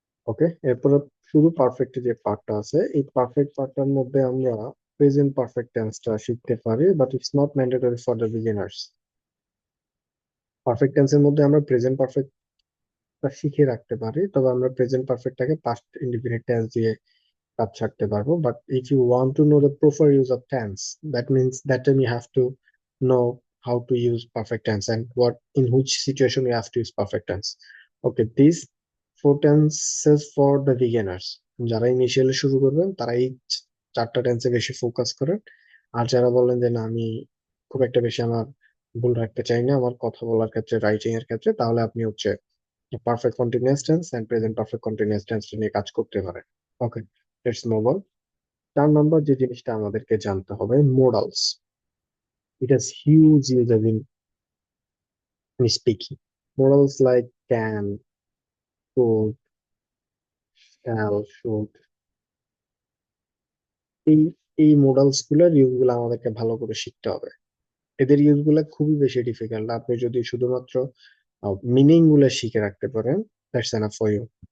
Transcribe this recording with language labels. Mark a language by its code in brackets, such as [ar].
[bn] ওকে, এরপর শুধু পারফেক্ট যে পার্টটা আছে, এই পারফেক্ট পার্টটার মধ্যে আমরা প্রেজেন্ট পারফেক্ট টেন্সটা শিখতে পারি, [en] But it's not mandatory for the beginners. [bn] Perfect টেন্সের মধ্যে আমরা প্রেজেন্ট পারফেক্টটা শিখে রাখতে পারি, তবে আমরা প্রেজেন্ট পারফেক্টটাকে পাস্ট ইনডিফিনিট টেন্স দিয়ে কাজ ছাড়তে পারবো। [en] But if you want to know the proper use of tense, that means that time you have to know how to use perfect tense and what in which situation we have to use perfect tense. Okay, these four tenses for the beginners. [bn] যারা initially শুরু করবেন তারা এই চারটা টেন্সে বেশি focus করেন। আর যারা বলেন যে না আমি খুব একটা বেশি আমার ভুল রাখতে চাই না আমার কথা বলার ক্ষেত্রে, রাইটিং এর ক্ষেত্রে, তাহলে আপনি হচ্ছে perfect continuous tense and present perfect continuous tense নিয়ে কাজ করতে পারেন। ওকে, [en] Let's move on. [bn] 4 নম্বর যে জিনিসটা আমাদেরকে জানতে হবে, modals. [en] It has huge usage in speaking. Modals like can, could, shall, should, [bn] এই এই মোডালস গুলোর ইউজ গুলো আমাদেরকে ভালো করে শিখতে হবে। এদের ইউজ গুলো খুবই বেশি ডিফিকাল্ট। আপনি যদি শুধুমাত্র মিনিং গুলো শিখে রাখতে পারেন, [en] That's enough for you.